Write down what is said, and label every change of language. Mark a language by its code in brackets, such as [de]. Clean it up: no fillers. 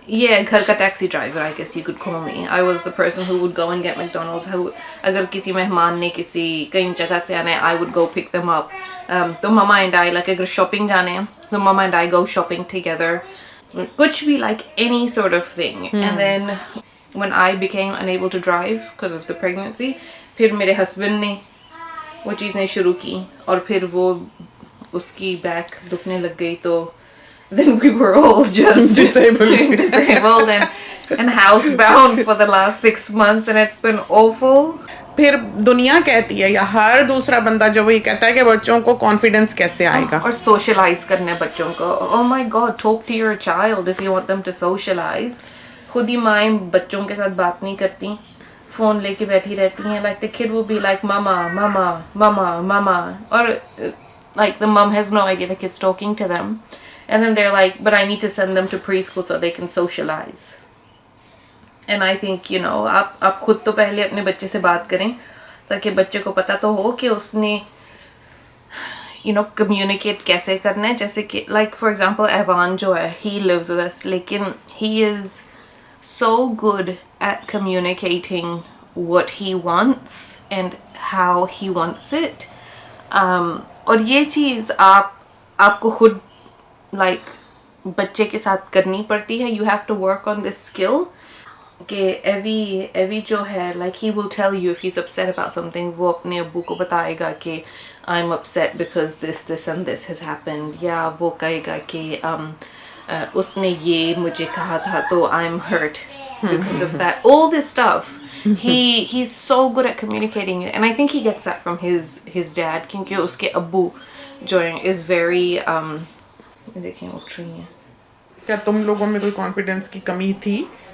[en] Yeah, [hi] घर का [en] taxi driver, I guess you could call me. I was the person who would go and get McDonald's. [hi] अगर किसी मेहमान ने किसी कहीं जगह से आना है, [en] I would go pick them up. तो mama and I, like अगर shopping जाने हैं, तो mama and I go shopping together. Which be like any sort of thing. And then when I became unable to drive because of the pregnancy, [hi] फिर मेरे husband ने वो चीज़ें शुरू की, और फिर वो उसकी बैक दुखने लग गई, तो [en] then we were all just disabled and housebound for the last 6 months, and it's been awful. [hi] फिर दुनिया कहती है या हर दूसरा बंदा जो ये कहता है कि बच्चों को कॉन्फिडेंस कैसे आएगा, और सोशलाइज करने बच्चों को. [en] Oh my God, talk to your child if you want them to socialize. [hi] खुद ही माएँ बच्चों के साथ बात नहीं करती, फोन लेके बैठी रहती हैं. [en] Like the kid will be like mama, mama, mama, mama, or like the mom has no idea the kid's talking to them, and then they're like, but I need to send them to preschool so they can socialize. And I think [hi] आप खुद तो पहले अपने बच्चे से बात करें ताकि बच्चे को पता तो हो कि उसने communicate कैसे करना है. जैसे कि [en] like for example Evan जो है, he lives with us, लेकिन he is so good at communicating what he wants and how he wants it. [hi] और ये चीज़ आपको खुद like बच्चे के साथ करनी पड़ती है. [en] You have to work on this skill. [hi] कि एवी जो है, [en] like he will tell you if he's upset about something, [hi] वो अपने अब्बू को बताएगा कि [en] I'm upset because this and this has happened, [hi] या वो कहेगा कि उसने ये मुझे कहा था तो [en] I'm hurt because of that, all this stuff. He's so good at communicating it, and I think he gets that from his dad, [hi] क्योंकि उसके अब्बू जो [en] is very [hi] देखिए उठ रही हैं। क्या तुम लोगों में कोई कॉन्फिडेंस की कमी थी?